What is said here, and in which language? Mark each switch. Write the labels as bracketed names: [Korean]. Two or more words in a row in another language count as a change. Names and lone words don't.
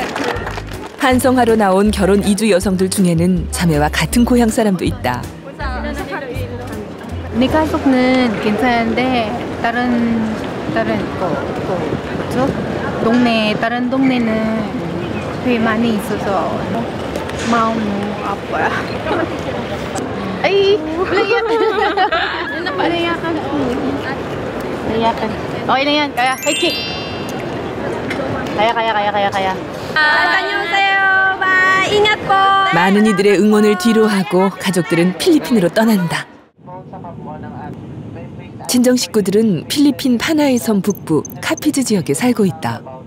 [Korean] 환송하러 나온 결혼 이주 여성들 중에는 자매와 같은 고향 사람도 있다. 내 가족은 괜찮은데 다른 다른 동네는 회 많이 있어서 마음 너무 아파요. [Filipino] Ay, okay lang yan, kaya. [English] Hey, chick. [Filipino] Kaya. [Korean] 다녀오세요. 바이. [Filipino] Ingat po. [Korean] 많은 이들의 응원을 뒤로하고 가족들은 필리핀으로 떠난다. 친정 식구들은 필리핀 파나이 섬 북부 카피즈 지역에 살고 있다.